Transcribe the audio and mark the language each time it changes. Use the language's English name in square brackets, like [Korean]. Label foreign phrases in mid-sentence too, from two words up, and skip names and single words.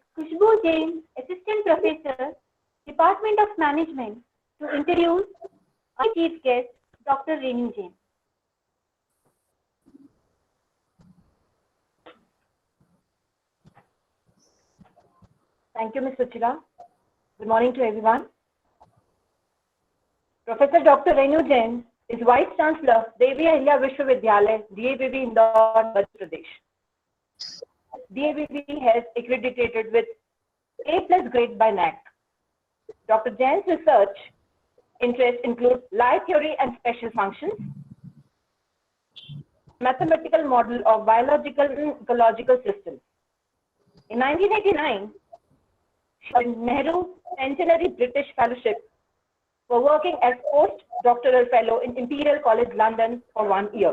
[English] Khushbu Jain, Assistant Professor, Department of Management, to introduce our Chief Guest, Dr. Renu Jain. Thank you, Ms. Suchila. Good morning to everyone. Professor Dr. Renu Jain is Vice Chancellor, Devi Ahilya Vishwavidyalaya, DAVV Indore, Madhya Pradesh. DAVV has accredited with A+ grade by NEP. Dr. Jain's research interests include light theory and special functions, mathematical model of biological and ecological systems. In 1989, she earned Nehru Centenary British Fellowship for working as post-doctoral fellow in Imperial College London for 1 year.